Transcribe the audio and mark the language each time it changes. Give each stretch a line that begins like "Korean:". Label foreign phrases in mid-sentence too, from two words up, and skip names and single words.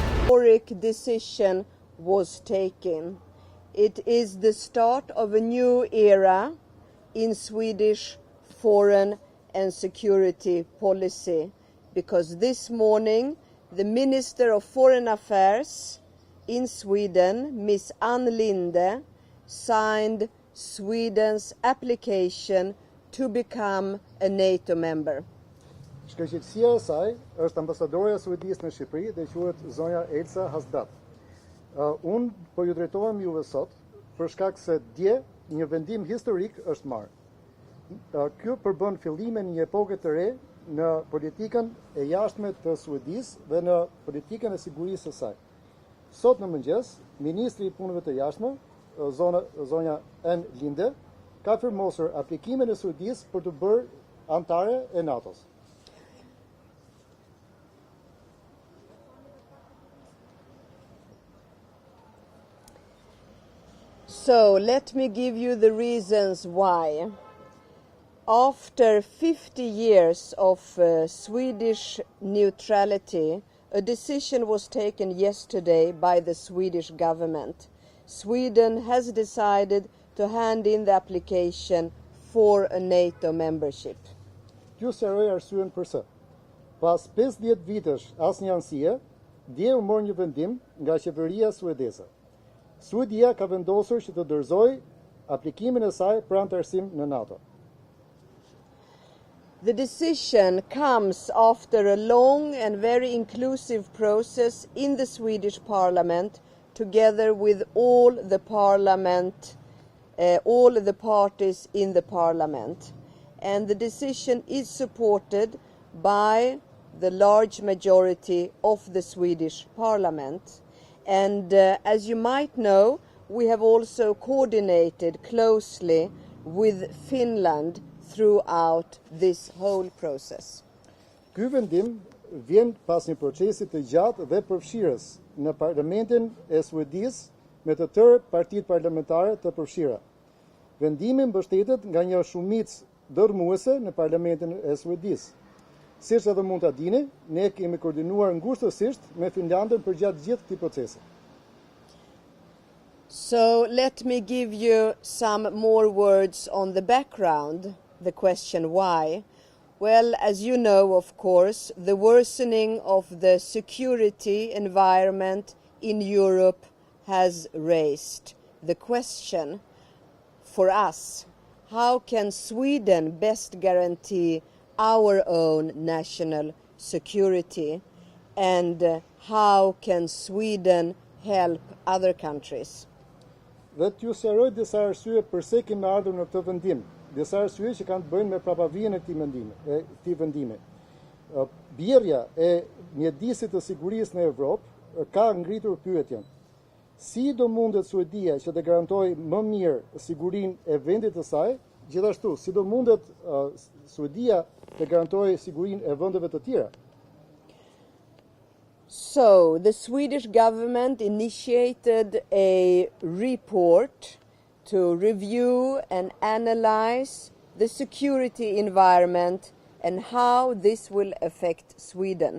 English: historic decision was taken. It is the start of a new era in Swedish foreign and security policy, because this morning the Minister of Foreign Affairs in Sweden, Ms. Ann Linde, signed Sweden's application to become a NATO member.
Albanian: Shkëlqësia e saj është ambasadorja e Suedisë në Shqipëri dhe quhet zonja Elsa Hastad. Unë po ju drejtohem juve sot për shkak se dje një vendim historik është marrë. Ky përbën fillimin një epoke të re në politikën e jashtme të Suedisë dhe në politikën e sigurisë së saj. Sot në mëngjes, Ministri i Punëve të Jashtme, zonja Ann Linde, ka firmosur aplikimin e Suedisë për të bërë anëtare e NATO-s.
English: So let me give you the reasons why. After 50 years of Swedish neutrality, a decision was taken yesterday by the Swedish government. Sweden has decided to hand in the application for a NATO membership.
Albanian: Ju sqaroj arsyen pse. Pas 50 vitesh asnjë anësie, dje u mor një vendim nga qeveria suedeze. Suedia ka vendosur që të dorëzojë aplikimin e saj për anëtarësim në NATO.
English: The decision comes after a long and very inclusive process in the Swedish Parliament, together with all the parties in the Parliament. And the decision is supported by the large majority of the Swedish Parliament. And as you might know, we have also coordinated closely with Finland throughout this whole process.
Albanian: Ky vendim vjen pas një procesi të gjatë dhe përfshirës në Parlamentin e Suedisë me të tërë partitë parlamentare të përfshira. Vendimi mbështetet nga një shumicë dërmuese në Parlamentin e Suedisë. Siç edhe mund ta dini, ne kemi koordinuar ngushtësisht me Finlandën për gjatë gjithë këtij procesi.
English: So let me give you some more words on the background, the question why. Well, as you know, of course, the worsening of the security environment in Europe has raised the question for us, how can Sweden best guarantee our own national security, and how can Sweden help other countries?
Albanian: Dhe t'ju sqaroj disa arsye pse kemi ardhur në këtë vendim, disa arsye që kanë të bëjnë me prapavijën e këtij vendimi. Bjerrja e mjedisit të sigurisë në Evropë ka ngritur pyetjen: si do mundet Suedia që të garantojë më mirë sigurinë e vendit të saj, gjithashtu si do mundet Suedia të garantojë sigurinë e vendeve të tjera?
English: So, the Swedish government initiated a report to review and analyze the security environment and how this will affect Sweden.